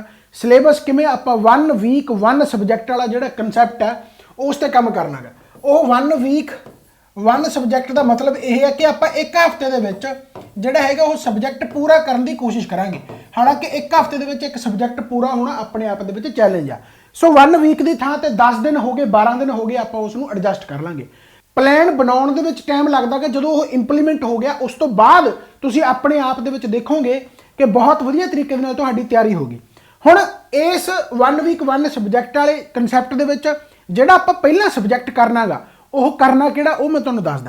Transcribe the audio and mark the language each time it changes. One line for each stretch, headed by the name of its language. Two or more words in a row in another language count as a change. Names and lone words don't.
Punjabi: ਸਿਲੇਬਸ ਕਿਵੇਂ ਆਪਾਂ
English: 1 week 1 subject
Punjabi: ਵਾਲਾ ਜਿਹੜਾ ਕਨਸੈਪਟ ਹੈ ਉਸ ਤੇ ਕੰਮ ਕਰਨਾਗਾ। ਉਹ
English: 1 week 1 subject
Punjabi: ਦਾ ਮਤਲਬ ਇਹ ਹੈ ਕਿ ਆਪਾਂ ਇੱਕ ਹਫ਼ਤੇ ਦੇ ਵਿੱਚ ਜਿਹੜਾ ਹੈਗਾ ਉਹ ਸਬਜੈਕਟ ਪੂਰਾ ਕਰਨ ਦੀ ਕੋਸ਼ਿਸ਼ ਕਰਾਂਗੇ। ਹਾਲਾਂਕਿ ਇੱਕ ਹਫ਼ਤੇ ਦੇ ਵਿੱਚ ਇੱਕ ਸਬਜੈਕਟ ਪੂਰਾ ਹੋਣਾ ਆਪਣੇ ਆਪ ਦੇ ਵਿੱਚ ਚੈਲੰਜ ਆ।
English: so 1 week
Punjabi: ਦੀ ਥਾਂ ਤੇ
Hindi: 10 दिन हो गए 12 दिन हो गए
Punjabi: ਆਪਾਂ ਉਸ ਨੂੰ ਐਡਜਸਟ ਕਰ ਲਾਂਗੇ। ਪਲਾਨ ਬਣਾਉਣ ਦੇ ਵਿੱਚ ਟਾਈਮ ਲੱਗਦਾ ਕਿ ਜਦੋਂ ਉਹ ਇੰਪਲੀਮੈਂਟ ਹੋ ਗਿਆ ਉਸ ਤੋਂ ਬਾਅਦ ਤੁਸੀਂ ਆਪਣੇ ਆਪ ਦੇ ਵਿੱਚ ਦੇਖੋਗੇ ਕਿ ਬਹੁਤ ਵਧੀਆ ਤਰੀਕੇ ਨਾਲ ਤੁਹਾਡੀ ਤਿਆਰੀ ਹੋਗੀ। ਹੁਣ ਇਸ
English: 1 week 1 subject
Punjabi: ਵਾਲੇ ਕਨਸੈਪਟ ਦੇ ਵਿੱਚ ਜਿਹੜਾ ਆਪਾਂ ਪਹਿਲਾ ਸਬਜੈਕਟ ਕਰਨਾਗਾ ਉਹ ਕਰਨਾ ਕਿਹੜਾ ਉਹ ਮੈਂ ਤੁਹਾਨੂੰ ਦੱਸਦਾ।